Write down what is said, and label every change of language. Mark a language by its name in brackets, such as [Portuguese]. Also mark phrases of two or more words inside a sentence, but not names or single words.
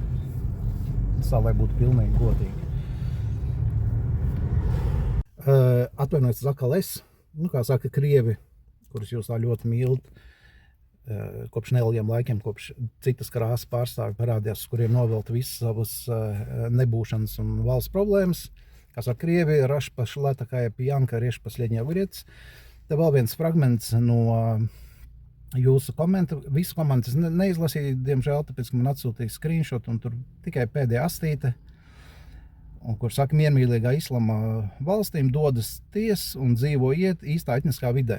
[Latvian] Tas tā, lai būtu pilnīgi godīgi. Atvainojiet, atkal es, kā saka krievi, kurus jūs tā ļoti mīlat, kopš nelieliem laikiem, kopš citas krāsas pārstāvi parādījās, kuriem novelt visas savas nebūšanas un valsts problēmas. Kā saka krievi, [Russian] раз пошла такая пьянка, режь последний огурец. [Latvian] Te vēl viens fragments no jūsu komentu. Visu komentus neizlasīju, diemžēl, tāpēc, ka man atsūtīja screenshot un tur tikai pēdējā astīte, un kur saka, miermīlīgā islama valstīm dodas ties un dzīvo iet īstā etniskā vidē.